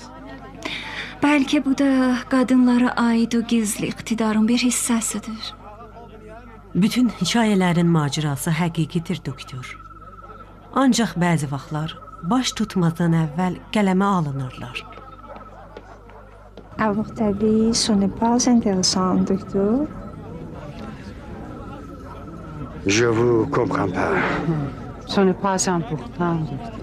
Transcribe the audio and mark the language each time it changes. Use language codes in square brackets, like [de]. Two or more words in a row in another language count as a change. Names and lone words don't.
[az] Bəlkə bu da qadınlara aid o gizli iqtidarın bir hissəsidir. Bütün hekayələrin macerası həqiqidir, doktor. Ancaq bəzi vaxtlar baş tutmazdan əvvəl qələmə alınırlar. [fr] À votre avis, ce n'est pas intéressant, docteur? Je vous comprends pas. Ce n'est pas important, docteur.